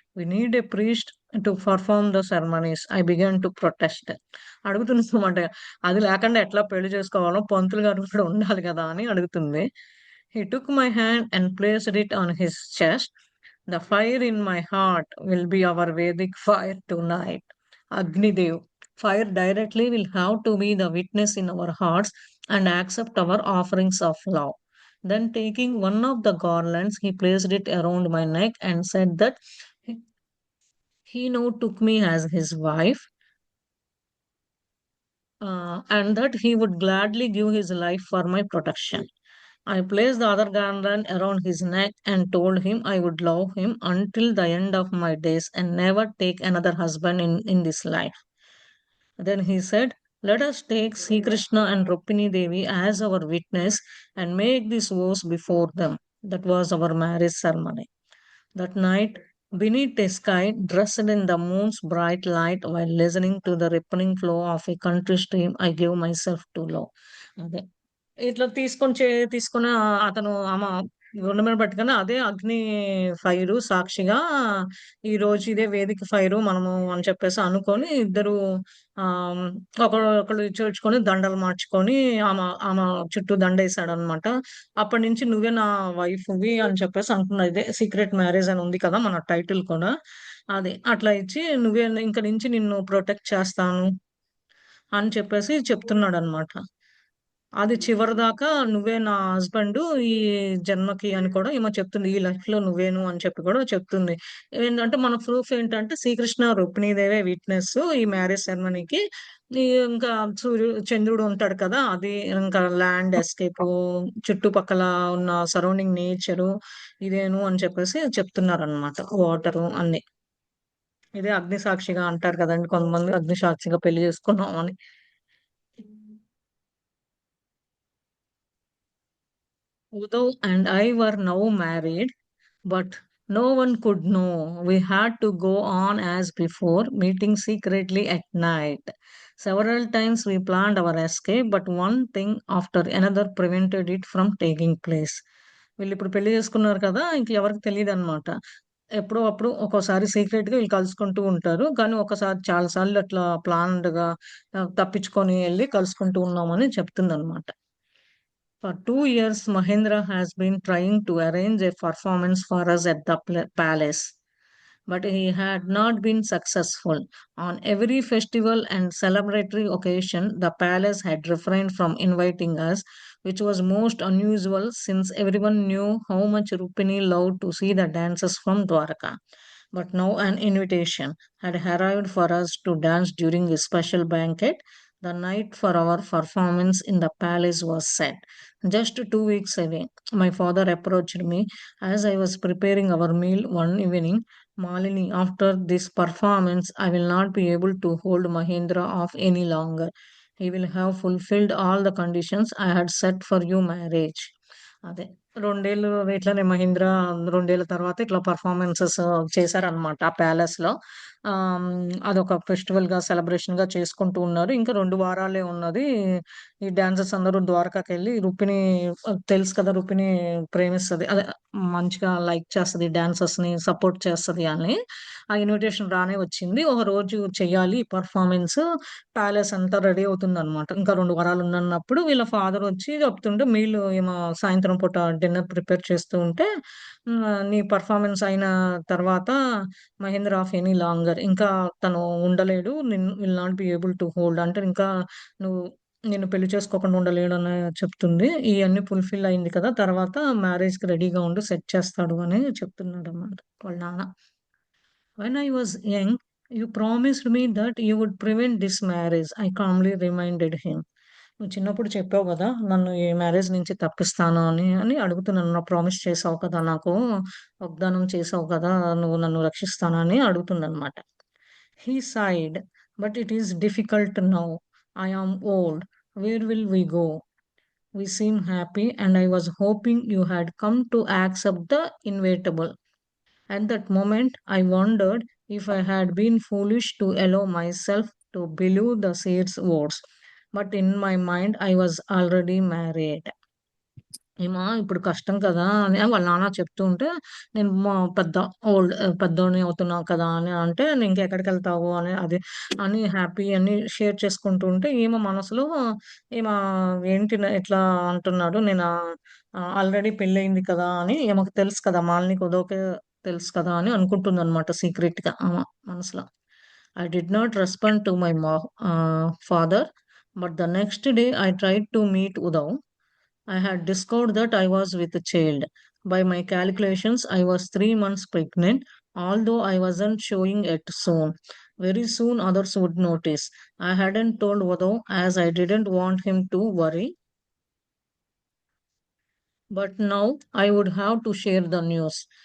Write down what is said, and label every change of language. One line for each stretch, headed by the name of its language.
English: We need a priest to perform the ceremonies." I began to protest.
Telugu: అడుగుతుందనమాట. అది లేకుండా ఎట్లా పెళ్లి చేసుకోవాలో పంతులు గారు కూడా ఉండాలి కదా! అని అడుగుతుంది.
English: He took my hand and placed it on his chest. "The fire in my heart will be our Vedic fire tonight." Agnidev. Fire directly will have to be the witness in our hearts and accept our offerings of love. Then, taking one of the garlands, he placed it around my neck and said that he now took me as his wife, and that he would gladly give his life for my protection. I placed the other garland around his neck and told him I would love him until the end of my days and never take another husband in this life. Then he said, "Let us take Sri Krishna and Rukmini Devi as our witness and make this vows before them." That was our marriage ceremony. That night, beneath a sky dressed in the moon's bright light, while listening to the rippling flow of a country stream, I gave myself to love.
Telugu: అదే. ఇట్లా తీసుకొని అతను గుండం మీద పట్టుకొని అదే అగ్ని fire సాక్షిగా ఈరోజు ఇదే వేదిక ఫైరు మనము అని చెప్పేసి అనుకోని ఇద్దరు ఆహ్, ఒకళ్ళు చేర్చుకొని దండలు మార్చుకొని ఆమె చుట్టూ దండేసాడనమాట. అప్పటినుంచి "నువ్వే నా వైఫ్‌వి" అని చెప్పేసి అంటున్నారు. ఇదే సీక్రెట్ మ్యారేజ్ అని ఉంది కదా! మన టైటిల్ కూడా. అది. అట్లా ఇచ్చి "నువ్వే ఇంక నుంచి నిన్ను ప్రొటెక్ట్ చేస్తాను" అని చెప్పేసి చెప్తున్నాడనమాట. అది చివరిదాకా "నువ్వే నా హస్బెండు ఈ జన్మకి" అని కూడా ఈమె చెప్తుంది. "ఈ లైఫ్‌లో నువ్వేను" అని చెప్పి కూడా చెప్తుంది. ఏంటంటే మన ప్రూఫ్ ఏంటంటే శ్రీకృష్ణ, రుక్మిణీదేవే విట్నెస్సు ఈ మ్యారేజ్ సెరమనీకి. ఇంకా చంద్రుడు ఉంటాడు కదా! అది ఇంకా ల్యాండ్ ఎస్కేపు, చుట్టుపక్కల ఉన్న సరౌండింగ్ నేచరు ఇదేను అని చెప్పేసి చెప్తున్నారనమాట. వాటరు అన్నీ. ఇదే అగ్నిసాక్షిగా అంటారు కదండీ! కొంతమంది అగ్నిసాక్షిగా పెళ్లి చేసుకున్నాం అని.
English: Udo and I were now married, but no one could know. We had to go on as before, meeting secretly at night. Several times we planned our escape, but one thing after another prevented it from taking place.
Telugu: వీళ్ళిప్పుడు పెళ్లి చేసుకున్నారు కదా! ఇంక ఎవరికీ తెలీదనమాట. ఎప్పుడో అప్పుడు ఒక్కోసారి సీక్రెట్‌గా వీళ్ళు కలుసుకుంటూ ఉంటారు. కానీ ఒకసారి చాలా సార్లు అట్లా ప్లాన్డ్‌గా తప్పించుకొని ఎళ్లి కలుసుకుంటూ ఉన్నామని చెప్తుందనమాట.
English: For 2 years, Mahendra has been trying to arrange a performance for us at the palace, but he had not been successful. On every festival and celebratory occasion, the palace had refrained from inviting us, which was most unusual since everyone knew how much Rupini loved to see the dances from Dwarka. But now an invitation had arrived for us to dance during a special banquet. The night for our performance in the palace was set. Just 2 weeks away, my father approached me as I was preparing our meal one evening. Malini, after this performance, I will not be able to hold Mahendra off any longer. He will have fulfilled all the conditions I had set for you marriage.
Telugu: అదే 2 ఏళ్ళు ఇట్లానే మహీంద్ర 2 ఏళ్ళ తర్వాత ఇట్లా performances చేశారనమాట ఆ palace లో. అదొక ఫెస్టివల్ గా సెలబ్రేషన్ గా చేసుకుంటూ ఉన్నారు. ఇంకా 2 వారాలే ఉన్నది. ఈ డాన్సర్స్ అందరూ ద్వారకాకి వెళ్ళి రుక్మిణి, తెలుసు కదా రుక్మిణి ప్రేమిస్తది, అదే మంచిగా లైక్ చేస్తది, డాన్సర్స్ ని సపోర్ట్ చేస్తది అని. ఆ ఇన్విటేషన్ రానే వచ్చింది. ఒక రోజు చెయ్యాలి పర్ఫార్మెన్స్, ప్యాలెస్ అంతా రెడీ అవుతుందనమాట. ఇంకా 2 వారాలు ఉన్నప్పుడు వీళ్ళ ఫాదర్ వచ్చి చెప్తుంటే, మీల్ ఏమో సాయంత్రం పూట డిన్నర్ ప్రిపేర్ చేస్తూ ఉంటే, నీ పర్ఫార్మెన్స్ అయిన తర్వాత మహేంద్ర
English: of any longer,
Telugu: ఇంకా తను ఉండలేడు,
English: will not be able to hold
Telugu: అంటే ఇంకా నువ్వు నిన్ను పెళ్లి చేసుకోకుండా ఉండలేడు అని చెప్తుంది. ఇవన్నీ ఫుల్ఫిల్ అయింది కదా, తర్వాత మ్యారేజ్ కి రెడీగా ఉండి సెట్ చేస్తాడు అని చెప్తున్నాడు అన్నమాట వాళ్ళ నాన్న.
English: When I was young, you promised me that you would prevent this marriage. I calmly reminded him.
Telugu: నువ్వు చిన్నప్పుడు చెప్పావు కదా నన్ను ఈ మ్యారేజ్ నుంచి తప్పిస్తాను అని అని అడుగుతున్నాను. నా ప్రామిస్ చేసావు కదా నాకు, వాగ్దానం చేసావు కదా నువ్వు నన్ను రక్షిస్తానని అడుగుతుందన్నమాట.
English: He sighed, but it is difficult now. I am old. Where will we go? We seem happy, and I was hoping you had come to accept the inevitable. At that moment, I wondered if I had been foolish to allow myself to believe the seer's words. But in my mind, I was already married.
Telugu: ఏమా ఇప్పుడు కష్టం కదా అని వాళ్ళ నాన్న చెప్తూ ఉంటే, నేను పెద్ద ఓల్డ్ పెద్దోడిని అవుతున్నా కదా అని అంటే, "నువ్వు ఇంకెక్కడికి వెళ్తావు అని అది అని హ్యాపీ అని షేర్ చేసుకుంటూ ఉంటే, ఈమె మనసులో ఈమె ఏంటి ఇట్లా అంటున్నాడు, నేను ఆల్రెడీ పెళ్ళయింది కదా అని ఈమెకు తెలుసు కదా, మాలినికి ఉదోకే తెలుసు కదా అని అనుకుంటుంది అనమాట సీక్రెట్ గా ఆమె మనసులో.
English: I did not respond to my father, but the next day I tried to meet Uddhav. I had discovered that I was with a child. By my calculations, I was 3 months pregnant, although I wasn't showing it soon. Very soon, others would notice. I hadn't told Vado as I didn't want him to worry, but now I would have to share the news.